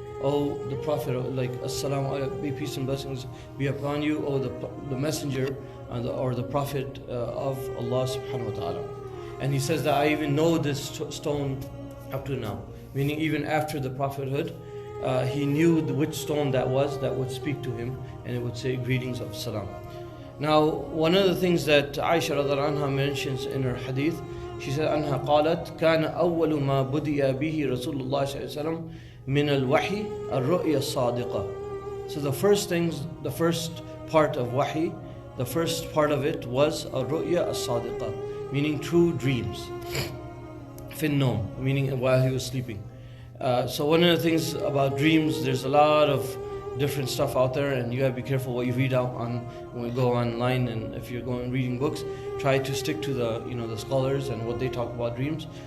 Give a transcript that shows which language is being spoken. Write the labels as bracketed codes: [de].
[en] Oh, the Prophet, like, Assalamu alaikum, may peace and blessings be upon you, oh, the messenger or the Prophet of Allah subhanahu wa ta'ala. And he says that I even know this stone up to now. Meaning even after the prophethood, he knew which stone that was that would speak to him, and it would say greetings of salam. Now, one of the things that Aisha radiallahu anha mentions in her hadith, she said, [ar] أنها قالت كان أول ما بدأ به رسول الله صلى الله عليه وسلم من الوحي الرؤيا الصادقة. [en] So the first part of wahi, the first part of it was [ar] الرؤيا الصادقة, [en] meaning true dreams. [ar] في النوم, [en] meaning while he was sleeping. So one of the things about dreams, there's a lot of different stuff out there, and you gotta be careful what you read out on when you go online, and if you're going reading books, try to stick to the scholars and what they talk about dreams.